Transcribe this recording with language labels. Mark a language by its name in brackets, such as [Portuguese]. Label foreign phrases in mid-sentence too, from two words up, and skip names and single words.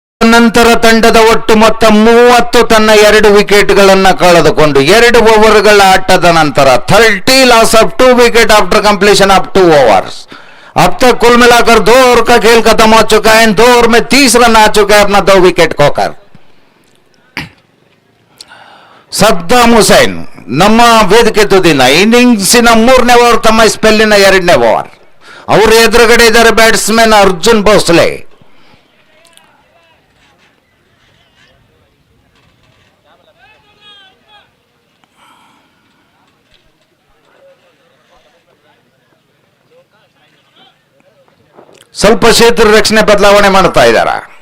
[Kannada] ತದನಂತರ ತಂಡದ ಒಟ್ಟು ಮೊತ್ತ 30 ತನ್ನ 2 ವಿಕೆಟ್ಗಳನ್ನು ಕಳೆದುಕೊಂಡು 2 ಓವರ್ಗಳ ಆಟದ ನಂತರ 30 [English] loss of 2 wicket after completion of 2 overs. [Hindi] अब तक कुल मिलाकर 2 ओवर का खेल खत्म हो चुका है। 2 ओवर में 30 रन आ चुके हैं अपना 2 विकेट खोकर। [Kannada] ಸದ್ದಾಮ್ ಹುಸೇನ್ ನಮ್ಮ ವೇದಿಕೆ ತುದಿನ ಇನ್ನಿಂಗ್ಸಿನ 3ನೇ ಓವರ್ ತಮ್ಮ ಸ್ಪೆಲ್ಲಿನ 2ನೇ ಓವರ್ ಅವರು ಎದುರುಗಡೆ ಇದ್ದಾರೆ ಬ್ಯಾಟ್ಸ್ಮನ್ ಅರ್ಜುನ್ ಭೋಸ್ಲೆ। ಸ್ವಲ್ಪ ಕ್ಷೇತ್ರ ರಕ್ಷಣೆ ಬದಲಾವಣೆ ಮಾಡ್ತಾ ಇದ್ದಾರೆ।